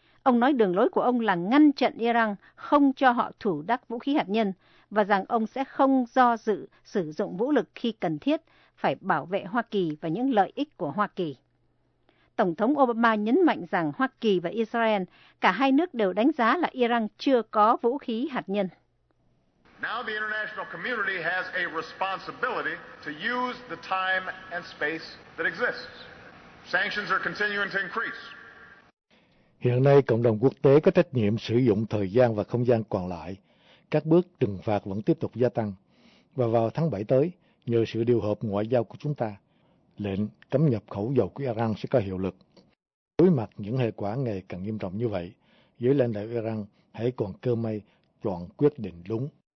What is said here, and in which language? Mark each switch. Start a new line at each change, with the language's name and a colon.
Vietnamese: Ông nói đường lối của ông là ngăn chặn Iran, không cho họ thủ đắc vũ khí hạt nhân, và rằng ông sẽ không do dự sử dụng vũ lực khi cần thiết, phải bảo vệ Hoa Kỳ và những lợi ích của Hoa Kỳ. Tổng thống Obama nhấn mạnh rằng Hoa Kỳ và Israel, cả hai nước đều đánh giá là Iran chưa có vũ khí hạt nhân.
English: Now the international community has a responsibility to use the time and space that exists. Sanctions are continuing to increase.
Vietnamese: Hiện nay, cộng đồng quốc tế có trách nhiệm sử dụng thời gian và không gian còn lại. Các bước trừng phạt vẫn tiếp tục gia tăng. Và vào tháng 7 tới, nhờ sự điều hợp ngoại giao của chúng ta, lệnh cấm nhập khẩu dầu của Iran sẽ có hiệu lực. Đối mặt những hệ quả ngày càng nghiêm trọng như vậy, giới lãnh đạo Iran hãy còn cơ may chọn quyết định đúng.